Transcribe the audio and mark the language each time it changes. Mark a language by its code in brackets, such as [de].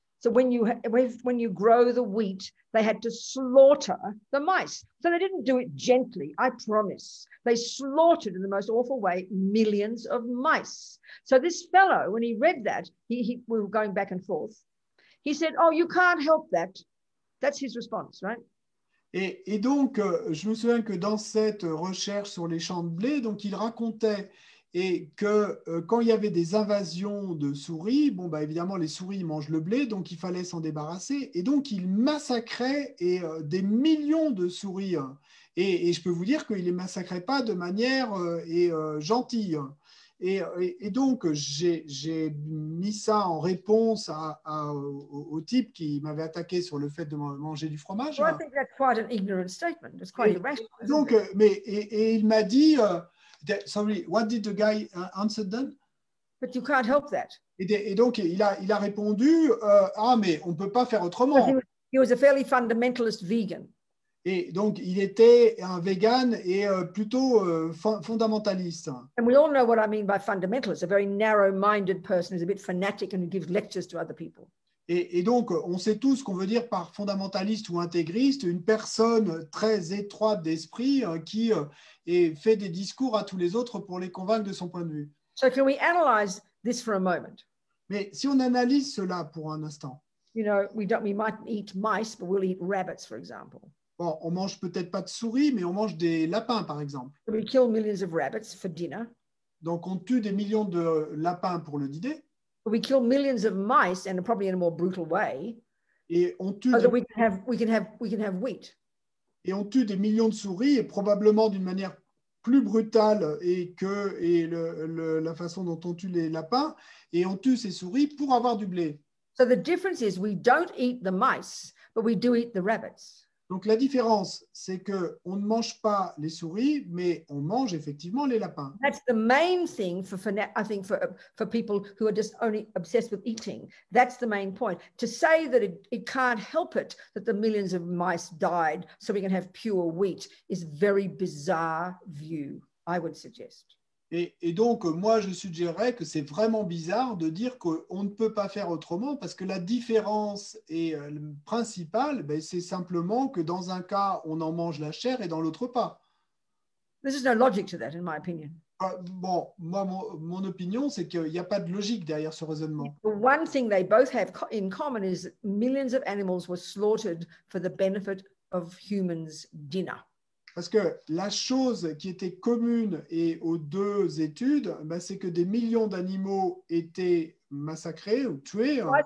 [en] So when you grow the wheat, they had to slaughter the mice. So they didn't do it gently, I promise. They slaughtered in the most awful way millions of mice. So this fellow, when he read that, we were going back and forth. He said, "Oh, you can't help that." That's his response, right? [fr] Et donc, je me souviens que dans cette recherche sur les champs de blé, donc il racontait et que quand il y avait des invasions de souris, évidemment, les souris mangent le blé, donc il fallait s'en débarrasser. Et donc, il massacrait des millions de souris. Et je peux vous dire qu'il ne les massacrait pas de manière gentille. Et donc, j'ai mis ça en réponse au type qui m'avait attaqué sur le fait de manger du fromage. [en] Well, I think that's quite an ignorant statement. It's quite irrational. [fr] Donc, il m'a dit... [en] sorry, what did the guy answer then? But you can't help that. [fr] Et donc, il a répondu, mais on ne peut pas faire autrement. [en] He was a fairly fundamentalist vegan. [fr] Et donc, il était un vegan et plutôt fondamentaliste. [en] And we all know what I mean by fundamentalist, a very narrow-minded person who's a bit fanatic and who gives lectures to other people. [fr] Et donc, on sait tous ce qu'on veut dire par fondamentaliste ou intégriste, une personne très étroite d'esprit qui fait des discours à tous les autres pour les convaincre de son point de vue. [en] So can we analyze this for a moment? [fr] Mais si on analyse cela pour un instant. [en] You know, we might eat mice, but we'll eat rabbits, for example. [fr] Bon, on mange peut-être pas de souris, mais on mange des lapins, par exemple. [en] So we kill millions of rabbits for dinner. [fr] Donc, on tue des millions de lapins pour le dîner. [en] We kill millions of mice, and probably in a more brutal way. [fr] Et on tue [en] So that we can have wheat. [fr] Et on tue des millions de souris, et probablement d'une manière plus brutale la façon dont on tue les lapins, et on tue ces souris pour avoir du blé. [en] So the difference is we don't eat the mice, but we do eat the rabbits. [fr] Donc la différence, c'est que on ne mange pas les souris, mais on mange effectivement les lapins. [en] That's the main thing I think for people who are just only obsessed with eating. That's the main point. To say that it can't help it that the millions of mice died so we can have pure wheat is a very bizarre view, I would suggest. [fr] Et donc, moi, je suggérerais que c'est vraiment bizarre de dire qu'on ne peut pas faire autrement parce que la différence principale, c'est simplement que dans un cas, on en mange la chair et dans l'autre pas. [en] There's no logic to that, in my opinion. [fr] Bon, moi, mon opinion, c'est qu'il n'y a pas de logique derrière ce raisonnement. [en] The one thing they both have in common is that millions of animals were slaughtered for the benefit of humans' dinner. [fr] Parce que la chose qui était commune aux deux études, c'est que des millions d'animaux étaient massacrés ou tués.